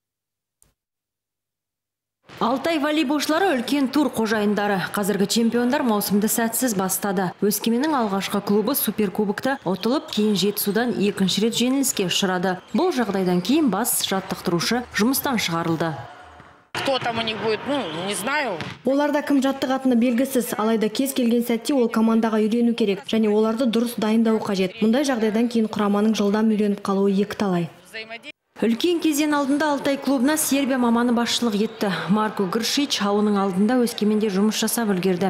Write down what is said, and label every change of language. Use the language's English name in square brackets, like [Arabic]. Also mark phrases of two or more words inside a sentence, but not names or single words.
[Kazakh] Алтай волейболшылары үлкен тур қожайындары. Қазіргі чемпиондар маусымды сәтсіз бастады. Өскеменнің алғашқы клубы суперкубокта ұтылып, кейін Жетісудан 2-ші рет жеңіліске ұшырады. Бұл жағдайдан кейін бас жаттықтырушы жұмыстан шығарылды. [Russian] Кто там у них будет, не знаю. [Kazakh] Оларда кім жаттығатыны белгісіз, алайда кез келген сәтте ол командаға үйрену керек, және оларды дұрыс дайындау қажет. Мұндай жағдайдан кейін құраманың жылдам үйреніп қалуы екіталай. Үлкен кезең алдында Алтай клубына Сербия маманы басшылық етті. Марко Гршич ауының алдында Өскеменде жұмыс жасап үлгерді.